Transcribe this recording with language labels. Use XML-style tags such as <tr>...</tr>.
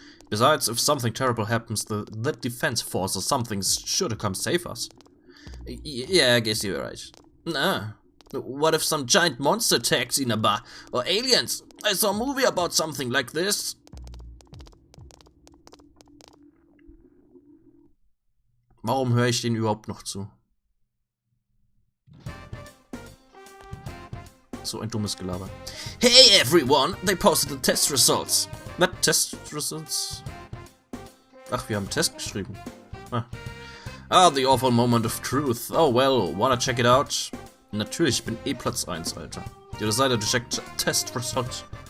<en>Besides, if something terrible happens, the defense force or something's sure to come save us. Yeah, I guess you're right. Nah. What if some giant monster attacks Inaba? Or aliens? I saw a movie about something like this.</en> <de>Warum höre ich den überhaupt noch zu? So ein dummes Gelaber.</de> <en>Hey everyone! They posted the test results. What test results?</en> <de>Ach, wir haben Test geschrieben.</de> <en>Ah, the awful moment of truth. Oh well, wanna check it out?</en> <de>Natürlich, ich bin eh Platz 1, Alter.</de> <en>You decided to check test results.</en>